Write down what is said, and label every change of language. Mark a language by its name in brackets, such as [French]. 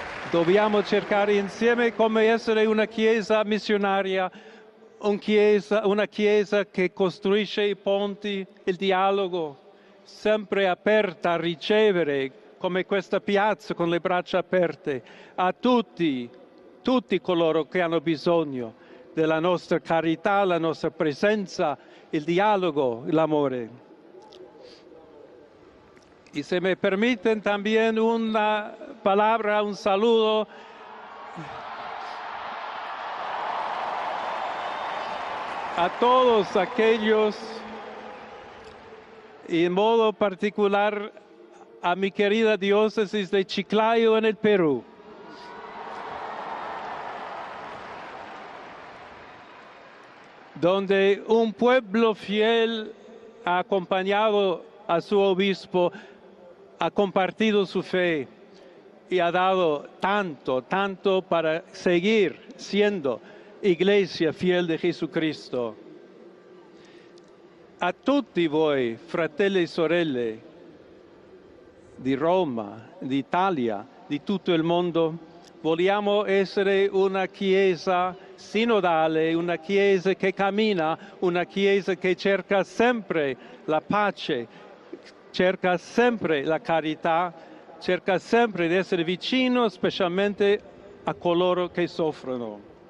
[Italian] Dobbiamo cercare insieme come essere una Chiesa missionaria, una chiesa che costruisce i ponti, il dialogo, sempre aperta a ricevere, come questa piazza con le braccia aperte, a tutti coloro che hanno bisogno della nostra carità, la nostra presenza, il dialogo, l'amore. [Spanish] Y se me permiten también una palabra, un saludo a todos aquellos, y en modo particular a mi querida diócesis de Chiclayo en el Perú. Donde un pueblo fiel ha acompañado a su obispo, ha compartido su fe y ha dado tanto para seguir siendo Iglesia fiel di Jesucristo. [Italian] A tutti voi, fratelli e sorelle di Roma, d'Italia, di tutto il mondo, vogliamo essere una Chiesa sinodale, una Chiesa che cammina, una Chiesa che cerca sempre la pace, cerca sempre la carità, cerca sempre di essere vicino specialmente a coloro che soffrono.